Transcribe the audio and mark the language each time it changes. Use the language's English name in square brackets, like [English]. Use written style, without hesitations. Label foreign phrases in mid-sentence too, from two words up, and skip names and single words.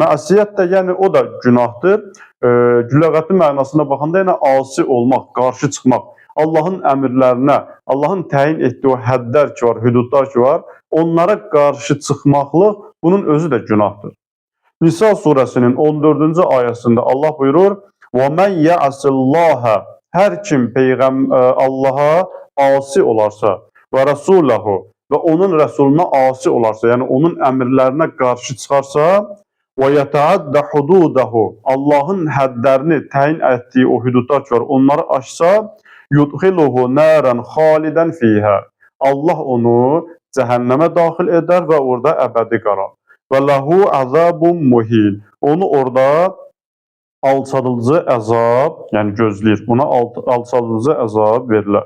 [Azerbaijani] Məsiyyət də, yəni o da günahdır. Lüğəti mənasına baxanda, yəni asi olmaq, qarşı çıxmaq. Allahın əmrlərinə, Allahın təyin etdiyi o həddlər ki var, hüdudlar ki var, onlara qarşı çıxmaqlıq bunun özü də günahdır. Nisa surəsinin 14-cü ayəsində Allah buyurur, [Arabic] وَمَنْ يَعْسِ اللّٰهَ, [Azerbaijani] hər kim Allaha asi olarsa [Arabic] ورسوله, [Azerbaijani] və onun Rəsuluna asi olarsa, yəni onun əmrlərinə qarşı çıxarsa, [Arabic] وَيَتَعَدَّ حُدُودَهُ, [Azerbaijani] Allahın həddlərini təyin etdiyi o hüdudlar ki var, onları aşsa, [Arabic] يدخله نارا خالدا فيها, [Azerbaijani] Allah onu cəhənnəmə daxil edər və orada əbədi qalar. [Arabic] وله عذاب مهين, [Azerbaijani] onu orada alçadıcı əzab, yəni gözləyir, ona alçadıcı əzab verilər.